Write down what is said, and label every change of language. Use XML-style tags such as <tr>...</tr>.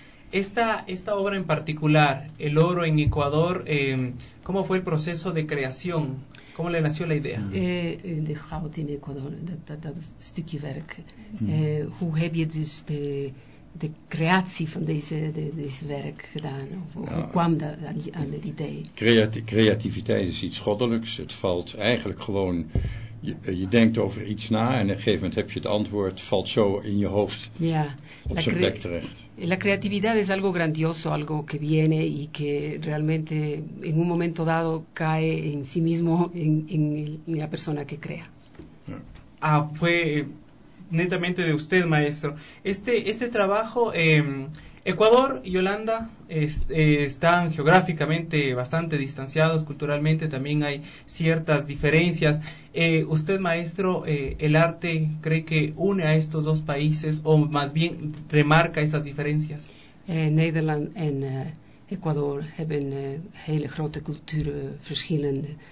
<es>Esta obra en particular, El Oro en Ecuador, ¿cómo fue el proceso de creación? ¿Cómo le nació la idea?</es> <nl>De Houten, in Ecuador, dat stukje werk. Hoe heb je dus de creatie van deze werk gedaan? Hoe kwam dat aan het idee? Creativiteit is iets goddelijks. Het valt eigenlijk gewoon... Je denkt over iets na en op een gegeven moment heb je het antwoord, valt zo in je hoofd op zijn plek terecht.</nl> <es>La creatividad es algo grandioso, algo que viene y que realmente en un momento dado cae en sí mismo en la persona que crea. Fue netamente de usted, maestro. Este trabajo, Ecuador y Holanda están geográficamente bastante distanciados, culturalmente también hay ciertas diferencias. Usted, maestro, ¿el arte cree que une a estos dos países o más bien remarca esas diferencias?</es> <nl>Nederland en Ecuador hebben hele grote culturenverschillen.</nl>